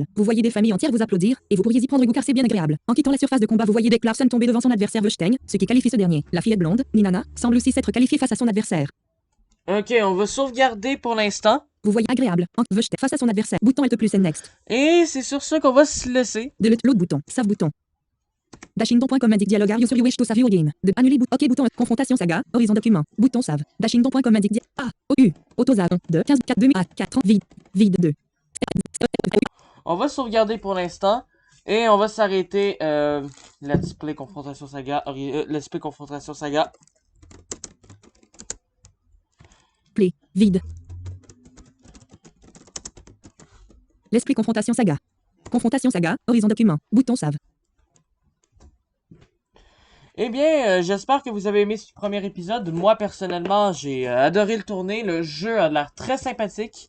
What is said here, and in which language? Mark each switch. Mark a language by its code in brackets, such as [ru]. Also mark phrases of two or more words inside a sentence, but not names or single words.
[fr] Vous voyez des familles entières vous applaudir, et vous pourriez y prendre goût car c'est bien agréable. En quittant la surface de combat, vous voyez Dick Larson tomber devant son adversaire Wolstein, ce qui qualifie ce dernier. La fillette blonde, Ninana, semble aussi s'être qualifiée face à son adversaire. Ok, on va sauvegarder pour l'instant. Vous voyez agréable. En Wolstein face à son adversaire. Bouton Alt plus N next. Et c'est sur ça qu'on va se laisser. Delete l'autre bouton. Save bouton. Dashingdon.com indique dialogue [en] are you sure you wish to save your game. [fr] De annuler bouton. OK bouton. Confrontation saga. Horizon document. Bouton save. Dashingdon.com indique A. O. U. Autosave. 2. 15. 4. 2. A. 4. Vide. Vide 2. On va sauvegarder pour l'instant. Et on va s'arrêter. [en] Let's play confrontation saga. Let's play confrontation saga. [fr] Play. Vide. L'esprit confrontation saga. Confrontation saga. Horizon document. Bouton save. Eh bien, j'espère que vous avez aimé ce premier épisode. Moi, personnellement, j'ai adoré le tourner. Le jeu a l'air très sympathique.